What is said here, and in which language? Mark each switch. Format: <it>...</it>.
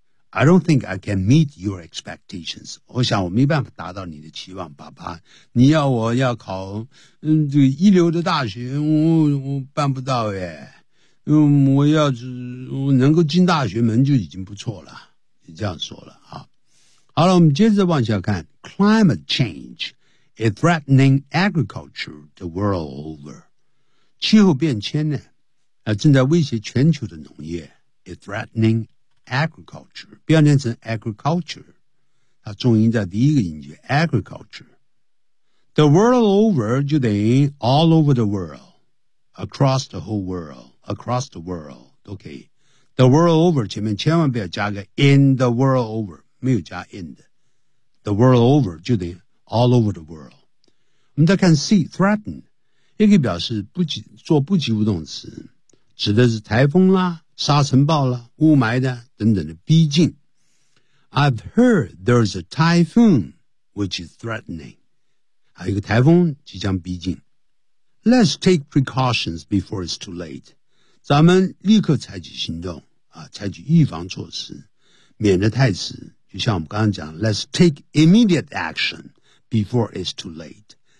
<en>I don't think I can meet your expectations.</en> <zh>我想我没办法达到你的期望，爸爸。你要我要考这个一流的大学，我办不到耶。我能够进大学门就已经不错了。就这样说了啊。好了，我们接着往下看。</zh> <en>Climate change is threatening agriculture the world over.</en> <zh>气候变迁呢？正在威胁全球的农业 is threatening agriculture, 不要念成 agriculture, 它重音在第一个音节 agriculture.</zh> <en>The world over, 就等于 all over the world, across the whole world, across the world, 都可以。 The world over, 前面千万不要加个 in the world over, 没有加 in 的。 The world over, 就等于 all over the world.</en> <zh>我们再看 C, threaten, 也可以表示做不及物动词。指的是台风啦、沙尘暴啦、雾霾的等等的逼近。</zh> <en>I've heard there's a typhoon which is threatening. 还有一个台风即将逼近。 Let's take precautions before it's too late.</en> <zh>咱们立刻采取行动啊，采取预防措施，免得太迟。</zh> <en>就像我们刚刚讲，Let's take immediate action before it's too late.</en>